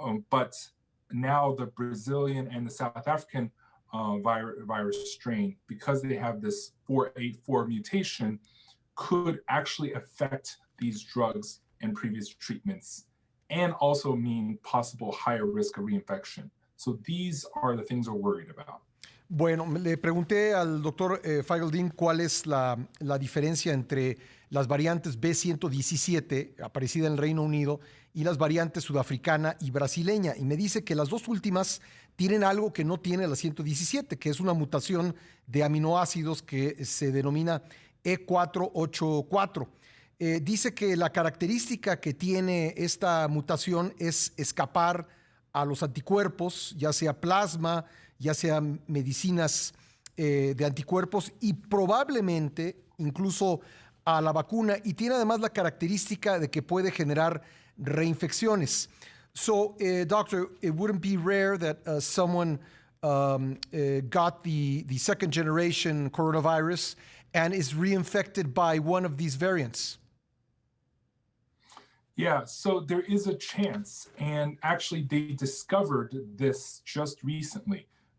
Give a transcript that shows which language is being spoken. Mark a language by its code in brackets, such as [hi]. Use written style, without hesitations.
[en] But now the Brazilian and the South African virus strain, because they have this 484 mutation, could actually affect these drugs and previous treatments, and also mean possible higher risk of reinfection. So these are the things we're worried about. [es] Bueno, le pregunté al doctor Feigl-Ding cuál es la diferencia entre las variantes B117, aparecida en el Reino Unido, y las variantes sudafricana y brasileña. Y me dice que las dos últimas tienen algo que no tiene la 117, que es una mutación de aminoácidos que se denomina E484. Dice que la característica que tiene esta mutación es escapar a los anticuerpos, ya sea plasma, ya sean medicinas de anticuerpos y probablemente incluso a la vacuna, y tiene además la característica de que puede generar reinfecciones. [en] So, doctor, it wouldn't be rare that someone got the second generation coronavirus and is reinfected by one of these variants. Yeah, so there is a chance, and actually they discovered this just recently.